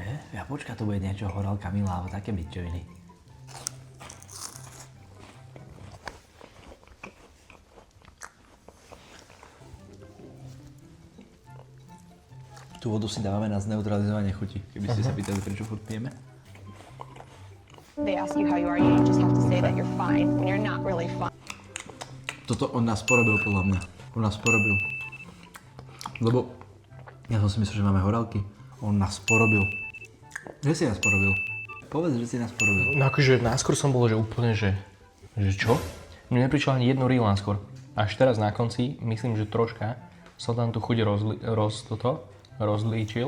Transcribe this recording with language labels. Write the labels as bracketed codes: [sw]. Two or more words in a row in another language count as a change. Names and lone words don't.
[sk] Ja počkaj, to bude niečo horálka milá, alebo také byčoviny. Tú vodu si dávame na zneutralizovanie chuti, keby ste sa pýtali, prečo furt pijeme. [en] They ask you how you are, you just have to say that you're fine when you're not really fine. [sk] Toto on nás porobil podľa mňa. On nás porobil. Lebo ja som si myslel, že máme horálky. On nás porobil. Že si nás porobil? Povedz, že si nás porobil. No akože náskôr som bol, že úplne, že čo? Mne neprišlo ani jedno rýlan skôr. Až teraz na konci, myslím, že troška som tam tú chuť rozlíčil.